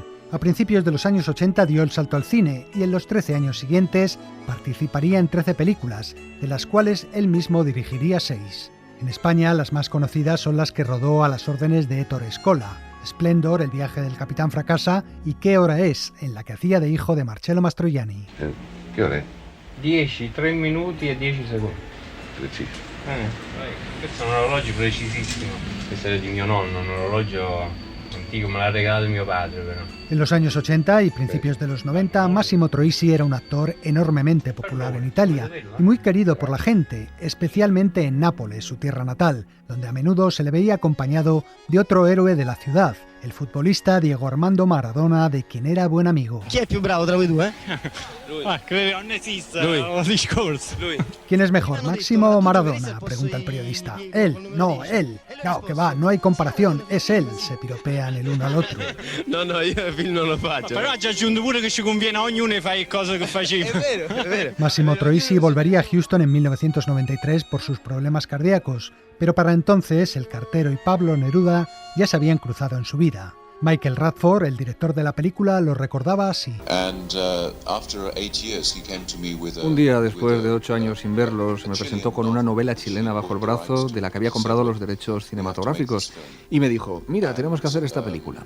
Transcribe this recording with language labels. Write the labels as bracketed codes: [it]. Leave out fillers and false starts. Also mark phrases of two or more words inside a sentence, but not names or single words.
[es] A principios de los años 80 dio el salto al cine y en los 13 años siguientes participaría en 13 películas, de las cuales él mismo dirigiría 6. En España, las más conocidas son las que rodó a las órdenes de Ettore Scola: Splendor, El viaje del capitán fracasa y ¿Qué hora es?, en la que hacía de hijo de Marcello Mastroianni. ¿Qué hora es? [it] 10, 3 minuti e 10 secondi. Preciso. Questo è un orologio precisissimo. Questo è di mio nonno, un orologio antico, me l'ha regalato mio padre però. [es] En los años 80 y principios de los 90, Massimo Troisi era un actor enormemente popular en Italia y muy querido por la gente, especialmente en Nápoles, su tierra natal, donde a menudo se le veía acompañado de otro héroe de la ciudad, el futbolista Diego Armando Maradona, de quien era buen amigo. [it] Chi è più bravo tra voi due? Lui. Credo non esista un discorso. Lui. [es] ¿Quién es mejor, Máximo o Maradona?, pregunta el periodista. Él, no, él. No, que va, no hay comparación, es él, se piropean el uno al otro. [it] No, io il film non lo faccio. Però ci aggiunto pure che ci conviene a ognuno e fare cose che faceva. È vero. [es] Massimo Troisi volvería a Houston en 1993 por sus problemas cardíacos, pero para entonces el cartero y Pablo Neruda ya se habían cruzado en su vida. Michael Radford, el director de la película, lo recordaba así. Un día, después de 8 años sin verlos, me presentó con una novela chilena bajo el brazo de la que había comprado los derechos cinematográficos y me dijo: mira, tenemos que hacer esta película.